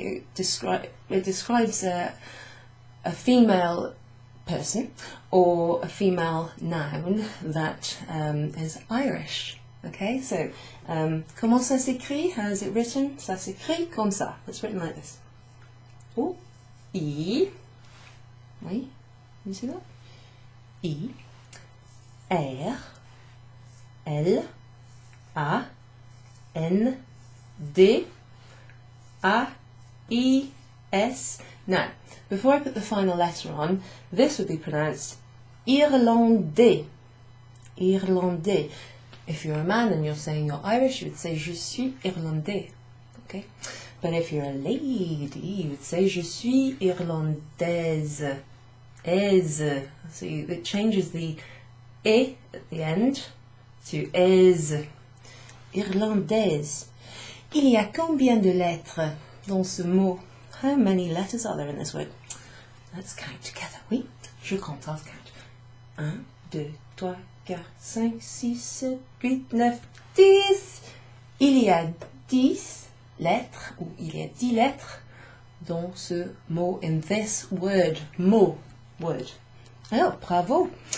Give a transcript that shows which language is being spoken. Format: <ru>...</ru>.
<en>It describes a female person or a female noun that is Irish.</en> <fr>Okay, so comment ça s'écrit?</fr> <en>How is it written?</en> <fr>Ça s'écrit comme ça.</fr> <en>It's written like this. O, I, oui, you see that? I, R, L, A, N, D, A, I, S. Now, before I put the final letter on, this would be pronounced irlandais. Irlandais. If you're a man and you're saying you're Irish, you would say</en> <fr>je suis irlandais.</fr> <en>Okay? But if you're a lady, you would say</en> <fr>je suis irlandaise.</fr> <en>Aise. So it changes the E at the end to aise.</en> <fr>Irlandaise. Il y a combien de lettres dans ce mot?</fr> <en>How many letters are there in this word? Let's count together. Oui,</en> <fr>je compte,</fr> <en>I'll count. 1, 2, 3, 4, 5, 6, 7, 8, 9, 10.</en> <fr>Il y a 10 lettres, ou il y a 10 lettres dans ce mot,</fr> <en>in this word,</en> <fr>mot, word. Oh, bravo.</fr>